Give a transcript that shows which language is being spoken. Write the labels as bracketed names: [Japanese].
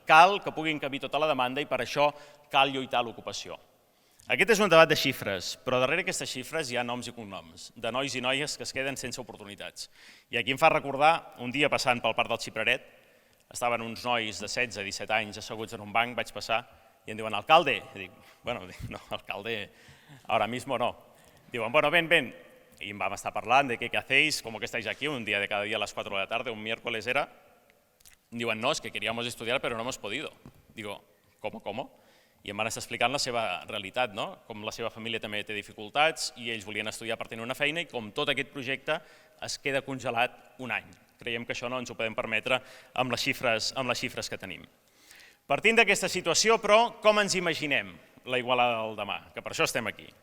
[Catalan] Cal que puguin encabir tota la demanda i per això cal lluitar l'ocupació. Aquest és un debat de xifres, però darrere aquestes xifres hi ha noms i cognoms, de nois i noies que es queden sense oportunitats. I aquí em fa recordar, un dia passant pel Parc del Xipreret, estaven uns nois de 16 o 17 anys asseguts en un banc, vaig passar i em diuen, alcalde. I dic, [Spanish] bueno, no, alcalde, ahora mismo no. [Catalan] Diuen, [Spanish] bueno, ven. Y vamos a estar hablando de qué hacéis, cómo que estáis aquí, un día de cada día a las 4 de la tarde, un miércoles era. [Catalan] Diuen, [Spanish] no, es que queríamos estudiar pero no hemos podido. Digo, ¿cómo? [Catalan] I em van estar explicant la seva realitat, no? Com la seva família també té dificultats i ells volien estudiar per tenir una feina i com tot aquest projecte es queda congelat un any. Creiem que això no ens ho podem permetre amb les xifres que tenim. Partint d'aquesta situació, però, com ens imaginem la Igualada del demà? Que per això estem aquí.